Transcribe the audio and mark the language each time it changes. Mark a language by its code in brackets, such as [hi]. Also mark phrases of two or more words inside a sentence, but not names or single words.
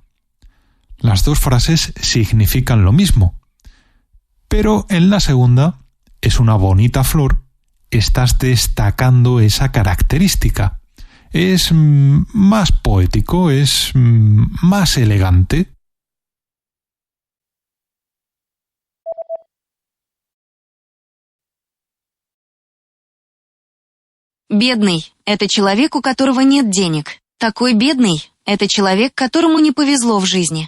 [es] Las dos frases significan lo mismo, pero en la segunda, es una bonita flor, estás destacando esa característica. Es más poético, es más elegante. [ru] Бедный – это человек, у которого нет денег. Такой бедный – это человек, которому не повезло в жизни.